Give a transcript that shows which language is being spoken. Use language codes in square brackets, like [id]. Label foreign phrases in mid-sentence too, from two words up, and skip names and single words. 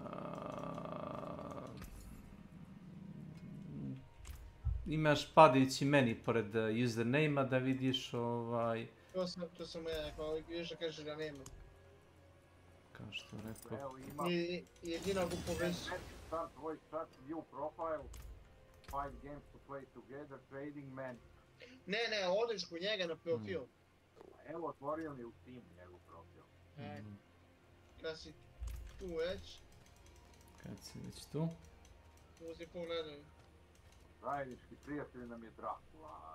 [sr] Imaš padajući meni pored username-a da vidiš ovaj... To sam ja rekao, vidiš da kažeš da nema. Kao što rekao... Evo ima... Jedino ako povesi... [en] Tvoj chat, view profile, 5 games to play together, trading man. [sr] Ne, odeš kod njega na profil. Evo, otvorio mi u Steam njegov profil. Kad si tu već... Kad si već tu? Uzi pogledaj. Zajednički prijatelj nam je Dracula.